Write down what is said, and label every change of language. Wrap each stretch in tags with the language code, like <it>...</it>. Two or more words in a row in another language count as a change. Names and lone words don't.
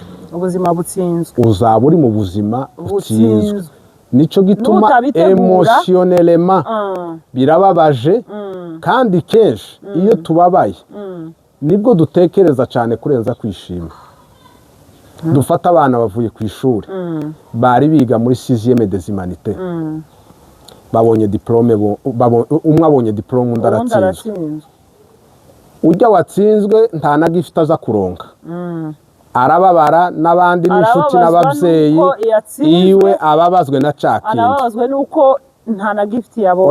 <rn>uzaba uri mu buzima butsinzwe nicyo gituma emotionellement birababaje kandi kenshi iyo tubabaye nibwo dutekereza cyane kurenza kwishima dufata abana bavuye ku ishuri bari biga muri 6e</rn> <fr>des humanités</fr> <rn>babonye diplome umwe abonye diplome undi aratsinzwe ujya watsinzwe nta na gift aza kuronka arababara n'abandi n'inshuti n'ababyeyi iwe ababazwe na cakindi arababazwe nuko nta na gift yabonye</rn>